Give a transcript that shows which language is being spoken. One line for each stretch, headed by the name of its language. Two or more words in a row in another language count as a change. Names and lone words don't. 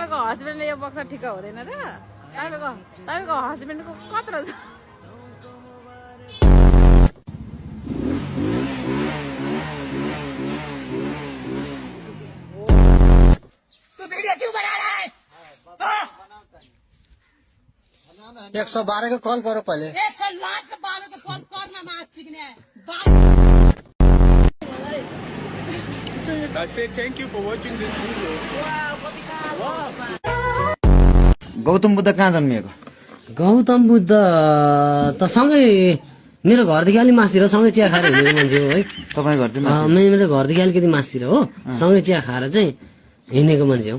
Nepali: हस्बेन्डले यो बक्सा ठिक हुँदैन र तपाईँको हस्बेन्डको कत्रो छ
Hindi: तो वीडियो क्यों बना रहा है 112 को कॉल करो पहले। लाख के बाद तो कॉल करना मार चिकने
English: I say thank you for watching this video.
Nepali: गौतम बुद्ध कहाँ जन्मिएको? गौतम बुद्ध त सँगै मेरो घरदेखि अलि मास्तिर सँगै चिया खाएर हिँडेको मान्छे हो है। तपाईँ घरतिर? मेरो घरदेखि अलिकति मास्तिर हो, सँगै चिया खाएर चाहिँ हिँडेको मान्छे हो।